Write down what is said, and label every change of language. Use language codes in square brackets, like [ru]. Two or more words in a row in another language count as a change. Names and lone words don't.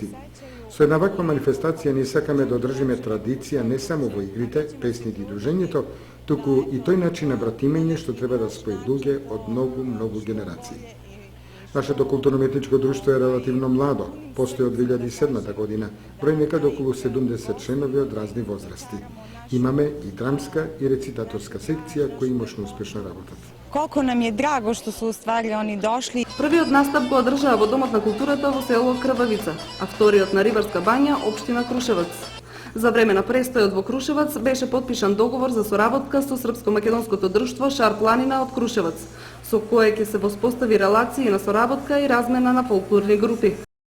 [mk] Со една ваква манифестација ние сакаме да одржиме традиција не само во игрите, песните и дружењето, туку и тој начин на братимење што треба да спои луѓе од многу генерации. Нашето културно-уметничко друштво е релативно младо, постои од 2007 година, број некаде околу 70 членови од разни возрасти. Имаме и драмска и рецитаторска секција кои мощно успешно работат. [sr] Колко nam je drago što su u stvari oni došli. [mk] Првиот настап го одржаа во Домот на културата во село Крвавица, а вториот на Рибарска бања, општина Крушевац. За време на престојот во Крушевац беше подпишан договор за соработка со Српско-македонското друштво Шар Планина од Крушевац, со кое ќе се воспостави релација на соработка и размена на фолклорни групи.